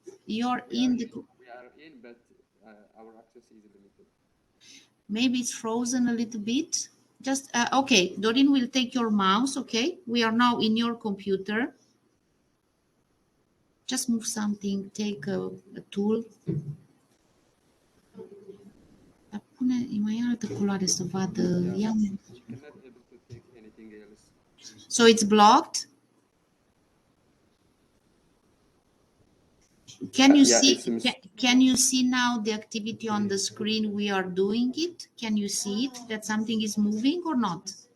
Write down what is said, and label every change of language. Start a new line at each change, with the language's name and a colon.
English: We are in, but our access is limited. Maybe it's frozen a little bit. Just, okay, Doreen will take your mouse, okay? We are now in your computer. Just move something, take a tool.
Romanian: Dar pune, mai altă culoare să vadă. Ia.
English: I'm not able to take anything else. So it's blocked? Can you see? Can you see now the activity on the screen? We are doing it. Can you see it? That something is moving or not?